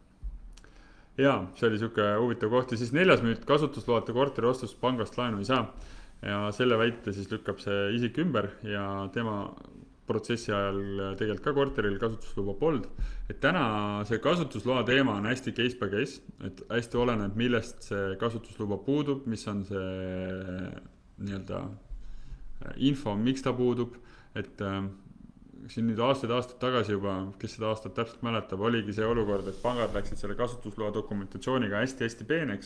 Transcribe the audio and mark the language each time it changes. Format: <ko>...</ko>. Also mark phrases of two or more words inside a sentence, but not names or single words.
<et>Ja see oli siuke huvitav koht. Ja siis 4. müüt, kasutusloata korteri ostus pangast laenu ei saa. Ja selle väite siis lükkab see isik ümber ja tema protsessi ajal tegelikult ka korteril kasutusluba polnud. Et täna see kasutusloa teema on hästi</et> <en>case by case,</en> <et>et hästi oleneb, millest see kasutusluba puudub, mis on see nii-öelda info, miks ta puudub. Et siin nüüd aastaid tagasi juba, kes seda aastat täpselt mäletab, oligi see olukord, et pangad läksid selle kasutusloa dokumentatsiooniga hästi peeneks.</et>